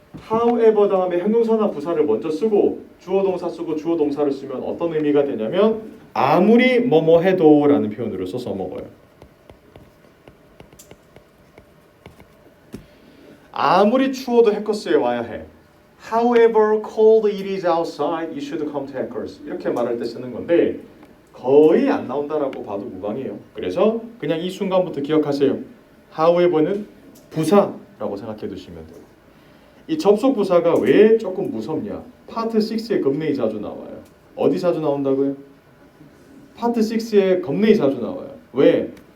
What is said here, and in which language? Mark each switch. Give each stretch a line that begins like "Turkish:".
Korean: however 다음에 형용사나 부사를 먼저 쓰고 주어 동사 쓰고 주어 동사를 쓰면 어떤 의미가 되냐면 아무리 뭐뭐 해도 라는 표현으로 써서 먹어요. 아무리 추워도 해커스에 와야 해.
English: However cold it is outside, you should come to Hackers.
Korean: 이렇게 말할 때 쓰는 건데 거의 안 나온다라고 봐도 무방해요. 그래서 그냥 이 순간부터 기억하세요. However는 부사라고 생각해 두시면 돼요. 이 접속 부사가 왜 조금 무섭냐? 파트 6에 겁내이 자주 나와요. 어디 자주 나온다고요? 파트 6에 겁내이 자주 나와요. 왜?